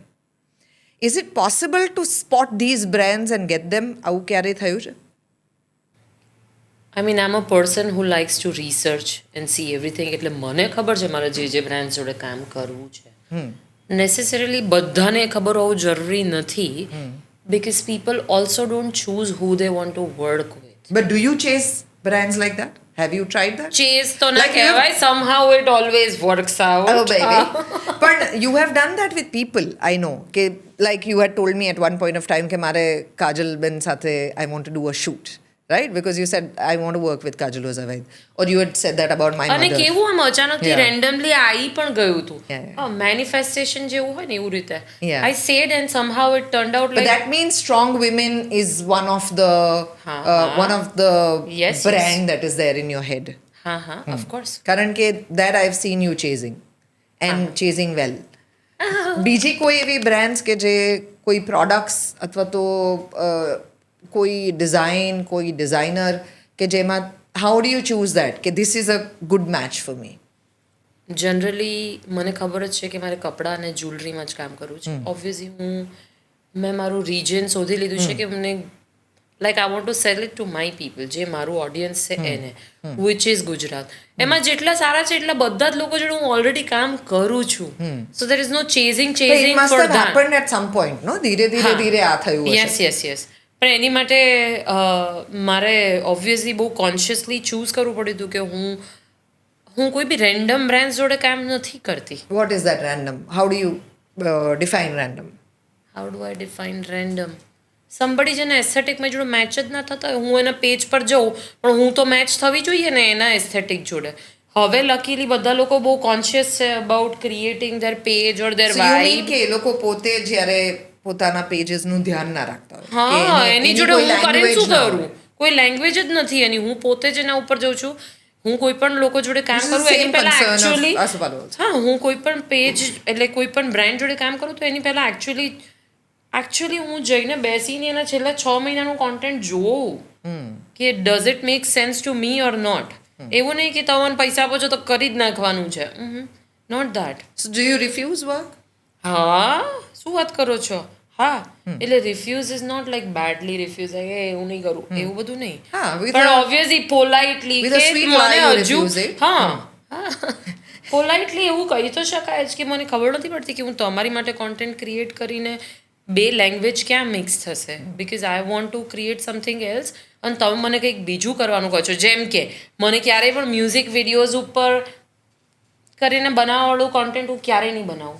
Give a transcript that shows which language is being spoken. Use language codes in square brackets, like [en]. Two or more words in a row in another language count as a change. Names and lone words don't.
[en] is it possible to spot these brands and get them? [gu] આવું ક્યારે થયું છે? [en] I mean I am a person who likes to research and see everything. [gu] એટલે મને ખબર છે મારે જે બ્રાન્ડ જોડે કામ કરવું છે. નેસેસરીલી બધાને ખબર હોવું જરૂરી નથી, [en] because people also don't choose who they want to work with. But do you chase brands like that? Have you tried that? [gu] Chase તો ના કહેવાય, [en] somehow it always works out. Oh baby. But you have done that with people, I know. Like you had told me at one point of time [gu] કે મારે કાજલ બેન સાથે [en] I want to do a shoot. right? Because you said, I want to work with Kajal Zaid. Or you had said that about my [gu] અને [en] mother. [gu] કેવું આમ અચાનકથી [en] Yeah. [gu] રેન્ડમલી આવી પણ ગયું હતું [en] Yeah. [gu] મેનિફેસ્ટેશન જેવું હોય ને એવું રીતે [en] Yeah. I said and somehow it turned out But લાઈક that means strong women is one of the Yes, brand that is there in your head. [gu] હા હા ઓફકોર્સ કારણ કે [en] that I've seen you chasing and chasing well. [gu] બીજી કોઈ એવી બ્રાન્ડ્સ કે જે કોઈ પ્રોડક્ટ્સ અથવા તો કોઈ ડિઝાઇન કોઈ ડિઝાઇનર કે જેમાં [en] how do you choose that [gu] કે [en] this is a good match for me? [gu] જનરલી મને ખબર જ છે કે મારે કપડાં અને જ્વેલરીમાં જ કામ કરવું છે ઓબ્વિયસલી મેં મારું રિજન શોધી લીધું છે કે મને લાઈક [en] I want to sell it to my people [gu] જે મારું ઓડિયન્સ છે એને [en] which is Gujarat [gu] એમાં જેટલા સારા છે એટલા બધા જ લોકો જોડે હું ઓલરેડી કામ કરું છું [en] so there is no chasing It must ફોર have ધેટ happened at some point, no? [gu] ધીરે આ થયું [en] યસ [gu] હશે. યસ પણ એની માટે મારે ઓબ્વિયસલી બહુ કોન્શિયસલી ચૂઝ કરવું પડ્યું હતું કે હું કોઈ બી રેન્ડમ બ્રાન્ડ જોડે કામ નથી કરતી. [en] What is that random? How do you define random? how do I define random? [gu] સમબડી જેને એસ્થેટિકમાં જોડે મેચ જ ના થતા હોય હું એના પેજ પર જાઉં પણ હું તો મેચ થવી જોઈએ ને એના એસ્થેટિક જોડે. હવે લકીલી બધા લોકો બહુ કોન્શિયસ છે અબાઉટ [en] creating their page or their So you mean વાઇબ. [gu] કે એ લોકો પોતે જ્યારે પોતાના પેજીસનું ધ્યાન ના રાખતા હોય હા કે એની જોડે હું કરીને શું કરું? કોઈ લેંગ્વેજ જ નથી એની. હું પોતે જ એના ઉપર જાઉં છું. હું કોઈ પણ લોકો જોડે કામ [en] This is [gu] કરું [en] the [gu] એની [en] same [gu] પહેલા [en] concern of [gu] એકચ્યુઅલી [en] us followers. [gu] હા હું કોઈ પણ પેજ એટલે કોઈ પણ બ્રાન્ડ જોડે કામ કરું તો એની પહેલા એકચ્યુઅલી હું જઈને બેસીને એના છેલ્લા 6 મહિનાનું કોન્ટેન્ટ જોઉં કે [en] does it make sense to me or not. [gu] એવું નહીં કે તમને પૈસા આપો છો તો કરી જ નાખવાનું છે. [en] not that. So do you refuse work? [gu] હા શું વાત કરો છો? હા એટલે [en] refuse is not like badly refuse [gu] એવું નહીં કરું એવું બધું નહીં. [en] હા, with [gu] પણ [en] a- obviously politely with a sweet lie you refuse it. [gu] હા પોલાઇટલી એવું કહી તો શકાય જ કે મને ખબર નથી પડતી કે હું તમારી માટે કોન્ટેન્ટ ક્રિએટ કરીને બે લેંગ્વેજ ક્યાં મિક્સ થશે [en] because I want to create something else [gu] અને તમે મને કંઈક બીજું કરવાનું કહો છો. જેમ કે મને ક્યારેય પણ મ્યુઝિક વિડીયોઝ ઉપર કરીને બનાવવાવાળું કોન્ટેન્ટ હું ક્યારેય નહીં બનાવું.